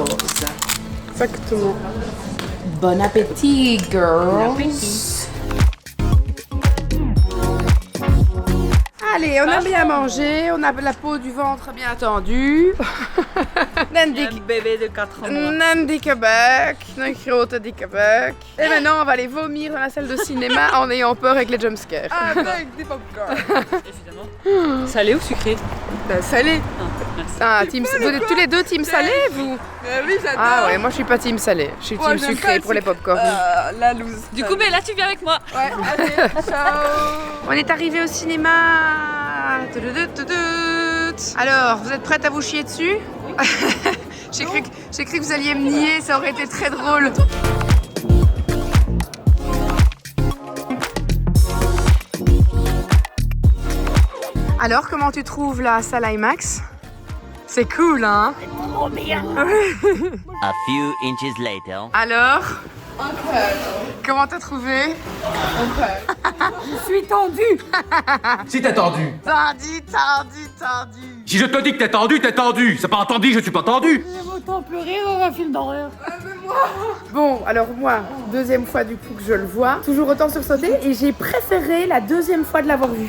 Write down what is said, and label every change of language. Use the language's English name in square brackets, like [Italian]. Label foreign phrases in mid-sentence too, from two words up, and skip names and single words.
[French] Exactement. Bon appétit, girls. Bon appétit. Allez, on a bien mangé, on a la peau du ventre bien tendue. Un bébé de 4 mois. [Dutch] Nan dikke buik, een grote dikke buik. [French] Et maintenant, on va aller vomir dans la salle de cinéma en ayant peur avec les jumpscares. Avec des popcorn. Évidemment. Salé ou sucré? Salé. Merci. Ah, vous êtes tous les deux team salé, vous? Oui, j'adore. Ah ouais, moi je suis pas team salé, je suis Moi, team j'aime sucré pas pour les le popcorn. La loose. Du coup, mais là, tu viens avec moi. Ouais, allez, ciao. On est arrivé au cinéma. Alors, vous êtes prête à vous chier dessus? J'ai cru que vous alliez me nier, ça aurait été très drôle. Alors, comment tu trouves la salle IMAX? C'est cool, hein? [English] A few inches later. [French] Alors? Comment t'as trouvé? Je suis tendue. Si t'es tendu. Tendu. Si je te dis que t'es tendu, t'es tendu. C'est pas entendu, je suis pas tendu. J'aime autant pleurer dans un film d'horreur. Bon, alors moi, deuxième fois du coup que je le vois, toujours autant sursauté, et j'ai préféré la deuxième fois de l'avoir vu.